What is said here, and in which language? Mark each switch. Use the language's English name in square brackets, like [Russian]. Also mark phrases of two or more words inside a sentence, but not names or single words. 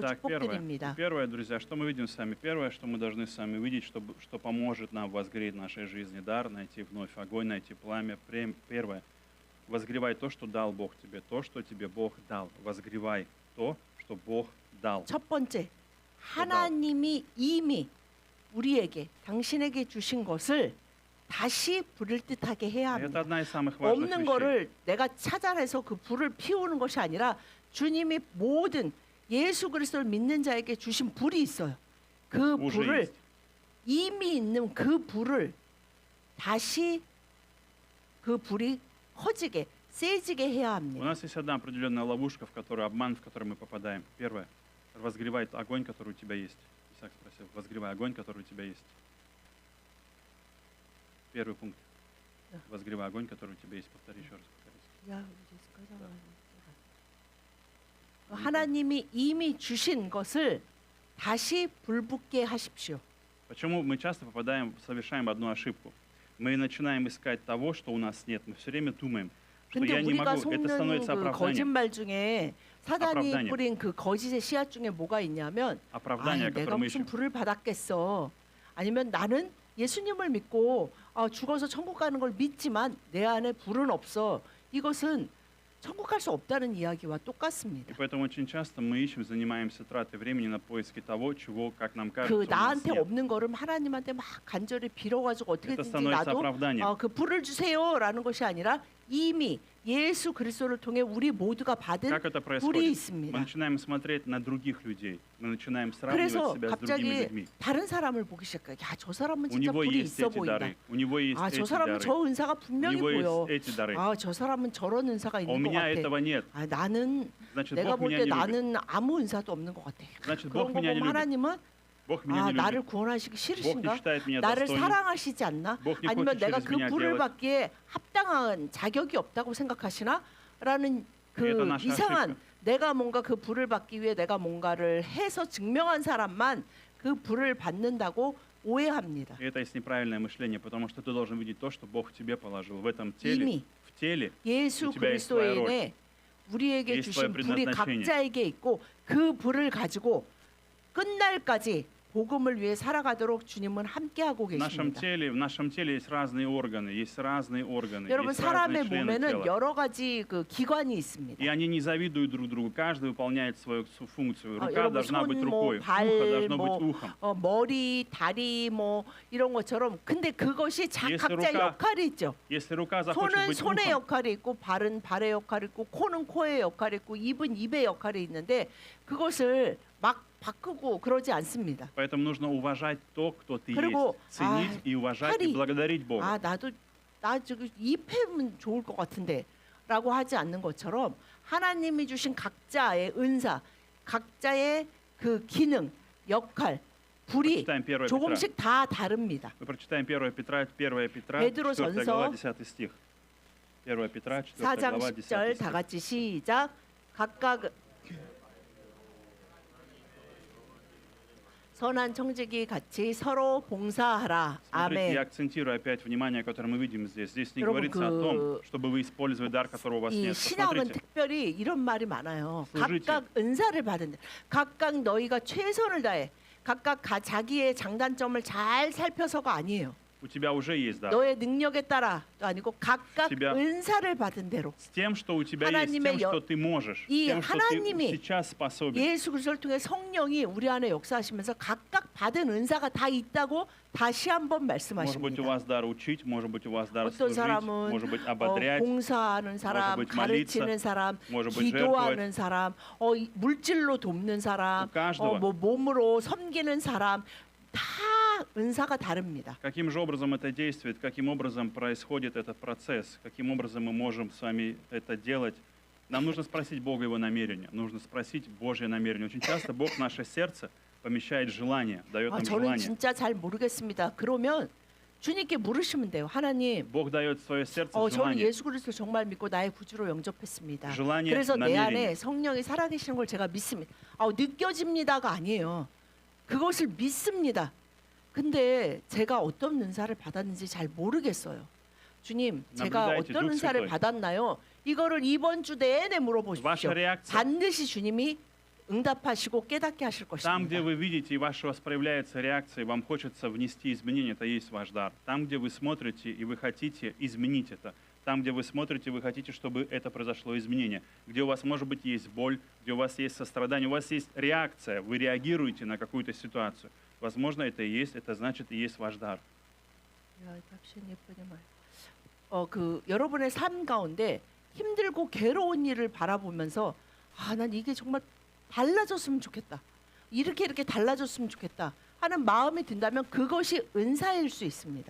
[Russian] Итак, [Korean] 축복드립니다. [Russian] первое, друзья, что мы видим с вами? Первое, что мы должны с вами увидеть, что поможет нам возгореть в нашей жизни дар, найти вновь огонь, найти пламя. Первое, возгревай то, что дал Бог тебе, то, что тебе Бог дал. Возгревай то, что Бог дал. [Korean] 첫 번째, 하나님이 이미 우리에게 당신에게 주신 것을 다시 부를 듯하게 해야 [Russian] И это [Korean] 합니다. [Russian] одна из самых важных [Korean] 없는 [Russian] вещей. [Korean] 거를 내가 찾아내서 그 불을 피우는 것이 아니라 주님이 모든 예수 그리스도를 믿는 자에게 주신 불이 있어요. 그 [Russian] уже [Korean] 불을 [Russian] есть. [Korean] 이미 있는 그 불을 다시 그 불이 커지게 세지게 해야 [Russian] У [Korean] 합니다. [Russian] нас есть одна определенная ловушка, обман, в который мы попадаем. Первое, возгревай огонь, который у тебя есть. Исаак спросил, возгревай огонь, который у тебя есть. Первый пункт. Да. Возгревай огонь, который у тебя есть. Повтори еще раз. [Korean] 하나님이 이미 주신 것을 다시 불붙게 하십시오. [Russian] Почему мы часто совершаем одну ошибку? Мы начинаем искать того, что у нас нет. Мы все время думаем, что [Korean] 근데 [Russian] я не [Korean] 우리가 [Russian] могу. Это [Korean] 속는 [Russian] становится [Korean] 그 [Russian] оправданием. [Korean] 거짓말 중에 사단이 [Russian] оправданием. [Korean] 뿌린 그 거짓의 씨앗 중에 뭐가 있냐면 [Russian] Оправдание, [Korean] 내가 [Russian] которое мы [Korean] 무슨 [Russian] ищем. [Korean] 불을 받았겠어. 아니면 나는 예수님을 믿고 죽어서 천국 가는 걸 믿지만 내 안에 불은 없어. 이것은 천국 갈 수 없다는 이야기와 [Russian] И [Korean] 똑같습니다. [Russian] поэтому очень часто мы ищем, занимаемся тратой времени на поиски того, чего, как нам [Korean] 그 [Russian] кажется, у нас [Korean] 나한테 [Russian] нет. [Korean] 없는 거를 하나님한테 막 간절히 빌어가지고 [Russian] Это [Korean] 어떻게든지 [Russian] становится [Korean] 나도 [Russian] оправданием. [Korean] 그 불을 주세요라는 것이 아니라 이미 예수 그리스도를 통해 우리 모두가 받은 [Russian] Как это [Korean] 불이 [Russian] происходит? Мы [Korean] 있습니다. [Russian] начинаем смотреть на других людей, мы начинаем сравнивать [Korean] 그래서 [Russian] себя с другими [Korean] 갑자기 [Russian] людьми. [Korean] 다른 사람을 보기 시작해요. 야, 저 사람은 [Russian] У [Korean] 진짜 [Russian] него [Korean] 불이 [Russian] есть [Korean] 있어 [Russian] эти [Korean] 보인다. [Russian] дары, у него есть [Korean] 아, 저 [Russian] эти [Korean] 사람은 [Russian] дары, [Korean] 저 은사가 [Russian] у [Korean] 분명히 [Russian] него [Korean] 보여. [Russian] есть эти дары. [Korean] 아, 저 사람은 저런 은사가 [Russian] А у [Korean] 있는 것 [Russian] меня [Korean] 같아. [Russian] этого нет. [Korean] 아, 나는 [Russian] Значит, [Korean] 내가 [Russian] Бог [Korean] 볼 [Russian] меня [Korean] 때 [Russian] не любит. [Korean] 나는 아무 은사도 없는 것 같아. [Russian] Значит, [Korean] 그런 [Russian] Бог [Korean] 거 [Russian] меня не [Korean] 보면 [Russian] любит. [Korean] 하나님은 [Russian] Бог меня [Korean] 아, [Russian] не [Korean] 나를 [Russian] любит. [Korean] 구원하시기 [Russian] Бог не [Korean] 싫으신가? [Russian] считает меня [Korean] 나를 [Russian] достойным. [Korean] 사랑하시지 않나? [Russian] Бог не [Korean] 아니면 [Russian] хочет [Korean] 내가 [Russian] через [Korean] 그 [Russian] меня [Korean] 불을 [Russian] делать. [Korean] 받기에 합당한 자격이 없다고 생각하시나? 라는 그 [Russian] Это наша [Korean] 이상한 [Russian] ошибка. [Korean] 내가 뭔가 그 불을 받기 위해 내가 뭔가를 해서 증명한 사람만 그 불을 받는다고 오해합니다. [Russian] И это есть неправильное мышление, потому что ты должен видеть то, что Бог в тебе положил. В этом теле, [Korean] 이미 [Russian] в теле [Korean] 예수 [Russian] У тебя есть твоя [Korean] 그리스도인의 우리에게 [Russian] есть [Korean] 주신 [Russian] твое [Korean] 불이 [Russian] предназначение. [Korean] 각자에게 있고 그 불을 가지고 끝날까지 복음을 위해 살아가도록 주님은 함께하고 [Russian] в нашем [Korean] 계십니다. [Russian] теле есть разные органы, [Korean] 여러분 [Russian] есть разные [Korean] 사람의 [Russian] члены [Korean] 몸에는 [Russian] тела. [Korean] 여러 가지 그 기관이 있습니다. [Russian] И они не завидуют друг другу, каждый выполняет свою функцию. Рука [Korean] 여러분 [Russian] должна быть [Korean] 손, [Russian] рукой, [Korean] 발, [Russian] ухо должно быть [Korean] 뭐 [Russian] ухом. [Korean] 머리, 다리 뭐 이런 것처럼 근데 그것이 [Russian] Если [Korean] 각자의 [Russian] рука [Korean] 역할이 있죠. [Russian] Если рука захочет [Korean] 손은 [Russian] быть [Korean] 손의 [Russian] ухом, [Korean] 역할이 있고 발은 발의 역할이 있고 코는 코의 역할이 있고 입은 입의 역할이 있는데 그것을 막 바꾸고 그러지 않습니다. [Russian] поэтому нужно уважать то, кто ты [Korean] 그리고, [Russian] есть, ценить и уважать и [Korean] 팔이, [Russian] благодарить Бога. [Korean] 아 나도 나 저기 입하면 좋을 것 같은데라고 하지 않는 것처럼 하나님이 주신 각자의 은사, 각자의 그 기능, 역할, 불이 [Russian] Прочитаем 1 Петра. [Korean] 조금씩 다 다릅니다. [Russian] Мы прочитаем 1 Петра, 4 [Korean] 베드로전서 [Russian] глава, 10 стих. 1 Петра, 4 [Korean] 4장 [Russian] глава, [Korean] 10절 [Russian] 10 [Korean] 다 стих. 같이 시작. 각각 선한 청지기 같이 서로 봉사하라. [Russian] Смотрите, я [Korean] 아멘. [Russian] акцентирую опять внимание, которое мы видим здесь. Здесь не [Korean] 여러분, [Russian] говорится о том, чтобы вы использовали дар, которого у вас [Korean] 이 [Russian] нет. [Korean] 신학은 [Russian] Посмотрите, [Korean] 특별히 이런 말이 많아요. [Russian] служите. [Korean] 각각 은사를 받은다. 각각 너희가 최선을 다해. 각각 자기의 장단점을 잘 살펴서가 아니에요. [Russian] у тебя уже есть дар. [Korean] 너의 능력에 따라도 아니고 각각 [Russian] тебя- [Korean] 은사를 받은 대로 [Russian] С тем, что у тебя есть, с [Korean] 하나님의 [Russian] тем, что ты можешь, с [Korean] 이 [Russian] тем, что ты [Korean] 하나님이 [Russian] сейчас способен. [Korean] 예수 그리스도를 통해 성령이 우리 안에 역사하시면서 각각 받은 은사가 다 있다고 다시 한번 [Russian] Может быть, у [Korean] 말씀하십니다. [Russian] вас дар учить, может быть, у вас дар [Korean] 어떤 [Russian] служить, [Korean] 사람은 [Russian] может быть, ободрять, [Korean] 봉사하는 사람, [Russian] быть, [Korean] 가르치는 사람, [Russian] может быть, [Korean] 기도하는 사람, 물질로 돕는 사람, [Russian] У каждого. [Korean] 뭐 몸으로 섬기는 사람 다 은사가 다릅니다. [Russian] Каким же образом это действует, каким образом происходит этот процесс, каким образом мы можем с вами это делать. Нам нужно спросить Бога Его намерения, нужно спросить Божье намерение. Очень часто Бог в наше сердце помещает желание, дает нам [Korean] 저는 [Russian] желание. [Korean] 진짜 잘 모르겠습니다. 그러면 주님께 물으시면 돼요. 하나님, [Russian] Бог дает в свое сердце [Korean] 저는 [Russian] желание. [Korean] 예수 그리스도 정말 믿고 나의 구주로 영접했습니다. [Russian] желание, [Korean] 그래서 내 [Russian] намерение. [Korean] 안에 성령이 살아계시는 걸 제가 믿습니다. 느껴집니다가 아니에요. 그것을 믿습니다. 근데 제가 어떤 은사를 받았는지 잘 모르겠어요. 주님, 제가 [Russian] 나блюдайте, [Korean] 어떤 [Russian] Дух [Korean] 은사를 [Russian] Святой. [Korean] 받았나요? 이거를 이번 주 내내 물어보십시오. [Russian] Ваша реакция. [Korean] 반드시 주님이 응답하시고 깨닫게 하실 [Russian] Там, где [Korean] 것입니다. [Russian] вы видите, и ваша у вас проявляется реакция, и вам хочется внести изменения, это и есть ваш дар. Там, где вы смотрите, и вы хотите изменить это. Там, где вы смотрите, вы хотите, чтобы это произошло изменение. Где у вас, может быть, есть боль, где у вас есть сострадание, у вас есть реакция, вы реагируете на какую-то ситуацию. Возможно, это и есть, это значит и есть ваш дар. [Korean] 여러분의 삶 가운데 힘들고 괴로운 일을 바라보면서 난 이게 정말 달라졌으면 좋겠다. 이렇게 달라졌으면 좋겠다 하는 마음이 든다면 그것이 은사일 수 있습니다.